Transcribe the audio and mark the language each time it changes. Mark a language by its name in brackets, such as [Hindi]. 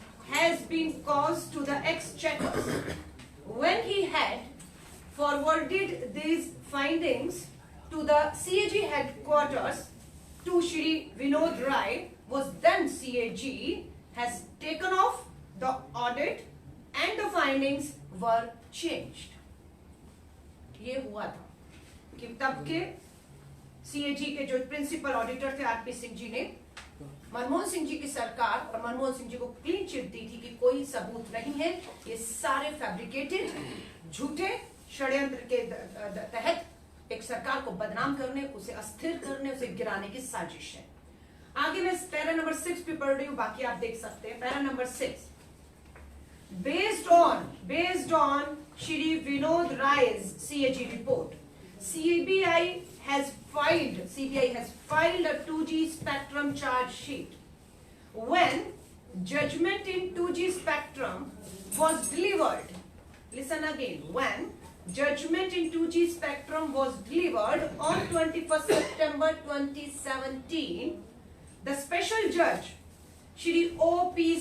[English] has been caused to the exchequers when he had forwarded these findings to the CAG headquarters to Shri Vinod Rai, was then CAG, has taken off the audit and the findings were changed. [Hindi] ये हुआ था कि तब के CAG के जो principal auditor थे RP Singh ji ने मनमोहन सिंह जी की सरकार और मनमोहन सिंह जी को क्लीन चिट दी थी कि कोई सबूत नहीं है, ये सारे फैब्रिकेटेड झूठे षड्यंत्र के तहत एक सरकार को बदनाम करने, उसे अस्थिर करने, उसे गिराने की साजिश है। आगे मैं पैरा नंबर 6 पे पढ़ रही हूं, बाकी आप देख सकते हैं। [English] Para number 6, based on Shri Vinod Rai's CAG report, CBI has filed a 2G spectrum charge sheet. When judgment in 2G spectrum was delivered, listen again, when judgment in 2G spectrum was delivered on 21st September 2017, the special judge Shri O.P.